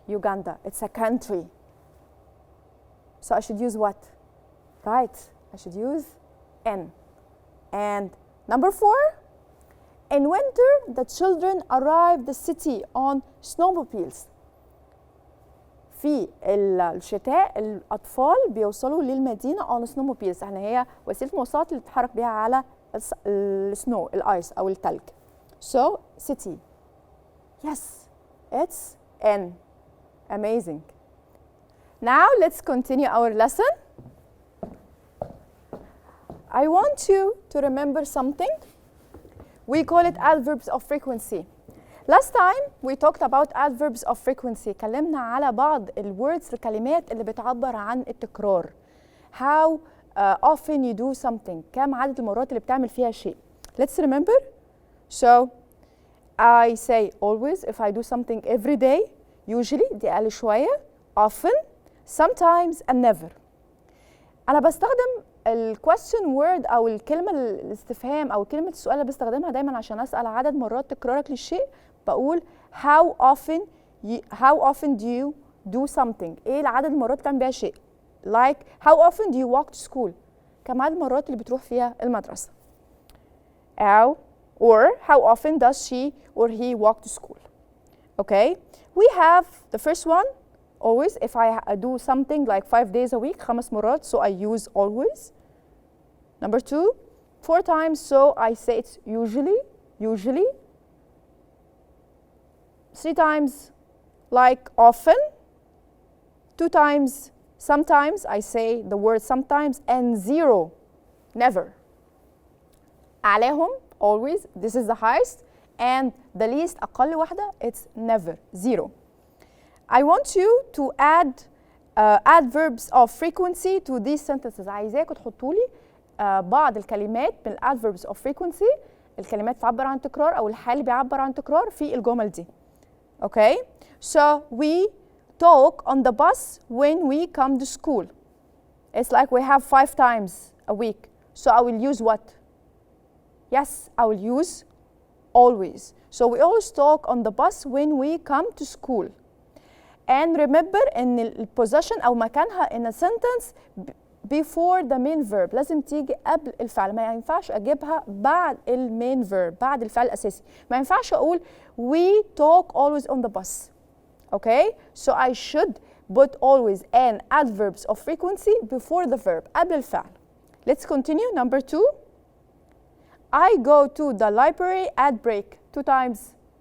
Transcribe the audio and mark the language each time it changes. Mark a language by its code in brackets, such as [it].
[en] Uganda, it's a country. So I should use what? Right. I should use in. And number 4. In winter, the children arrive the city on snowmobiles. [ar] في الشتاء الأطفال بيوصلوا للمدينة [en] on snowmobiles. [ar] يعني هي وسيلة مواصلات اللي بتتحرك بيها على السنو، الآيس أو التلج. [en] So, city. Yes, it's in. Amazing. Now, let's continue our lesson. I want you to remember something. We call it adverbs of frequency. Last time we talked about adverbs of frequency. [ar] كلمنا على بعض الwords الكلمات اللي بتعبر عن التكرار. [en] How often you do something. [ar] كم عدد المرات اللي بتعمل فيها شيء. [en] Let's remember. So I say always if I do something every day. [ar] Usually دي أقل شوية. [en] Often, sometimes and never. [ar] أنا بستخدم الquestion word أو الكلمة الاستفهام أو كلمة السؤال اللي بستخدمها دايما عشان أسأل عدد مرات تكرارك للشيء. بقول [en] how often do you do something. [ar] إيه العدد المرات بتعمل بيها شيء. [en] Like how often do you walk to school. [ar] كم عدد المرات اللي بتروح فيها المدرسة. أو [en] or how often does she or he walk to school. Okay. We have the first one. Always, if I do something like 5 days a week, 5 [ar] مرات, [en] so I use always. Number 2, 4 times, so I say it's usually. 3 times, like often. 2 times, sometimes, I say the word sometimes. And 0, never. [ar] عليهم, [en] always, this is the highest. And the least, [ar] أقل واحدة, [en] it's never, 0. I want you to add adverbs of frequency to these sentences. [ar] عايزاكم تحطوا لي بعض الكلمات من adverbs of frequency. الكلمات تعبر عن تكرار أو الحال بيعبر عن تكرار في الجمل دي. [en] Okay? So we talk on the bus when we come to school. It's like we have 5 times a week. So I will use what? Yes, I will use always. So we always talk on the bus when we come to school. And remember [ar] ان البوزيشن او مكانها [en] in a sentence before the main verb. [ar] لازم تيجي قبل الفعل. ما ينفعش اجيبها بعد المين verb، بعد الفعل الاساسي. ما ينفعش اقول [en] we talk always on the bus. Okay? So I should Put always an adverbs of frequency before the verb. [ar] قبل الفعل. [en] Let's continue. Number 2. I go to the library at break 2 times.